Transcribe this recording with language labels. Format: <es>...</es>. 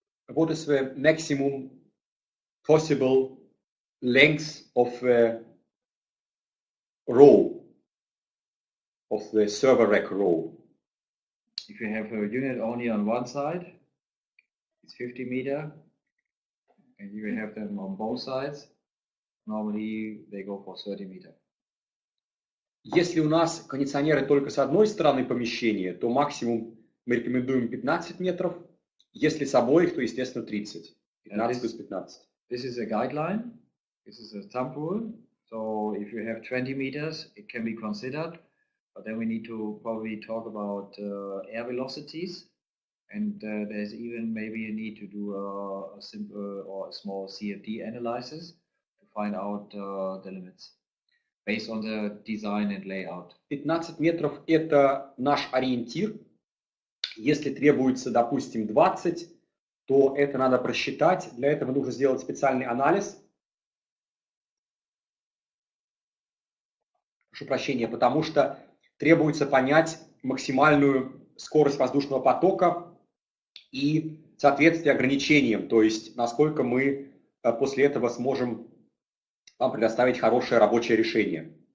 <en>What is the maximum possible length of the row, of the server rack row? If you have a unit only on one side, it's 50 meter, and you have them on both sides, normally they go for 30 meter.</en> <ru>Если у нас кондиционеры только с одной стороны помещения, то максимум мы рекомендуем 15 метров. Если с обоих, то, естественно, 30. 15 плюс 15.</ru> <en>This is a guideline. This is a thumb rule. So if you have 20 meters, it can be considered. But then we need to probably talk about air velocities. And there's even maybe a need to do a simple or a small CFD analysis to find out the limits based on the design and layout.</en> <ru>15 метров – это наш ориентир. Если требуется, допустим, 20, то это надо просчитать. Для этого нужно сделать специальный анализ. Прошу прощения, потому что требуется понять максимальную скорость воздушного потока и соответствие ограничениям, то есть насколько мы после этого сможем вам предоставить хорошее рабочее решение.</ru>